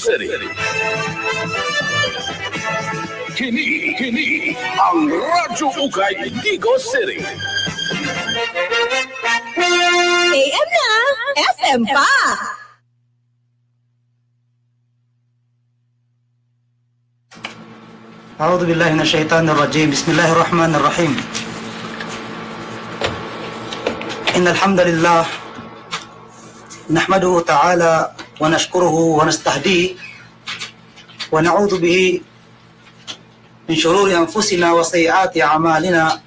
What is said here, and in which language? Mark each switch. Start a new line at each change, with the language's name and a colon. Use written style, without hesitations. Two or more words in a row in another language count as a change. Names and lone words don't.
Cebuano: City. Kini ang Radyo Ukay Digo City. AM na, FM pa.
Arabic: أعوذ بالله من الشيطان الرجيم بسم الله الرحمن الرحيم إن الحمد لله نحمده تعالى ونشكره ونستهديه ونعوذ به من شرور أنفسنا وسيئات أعمالنا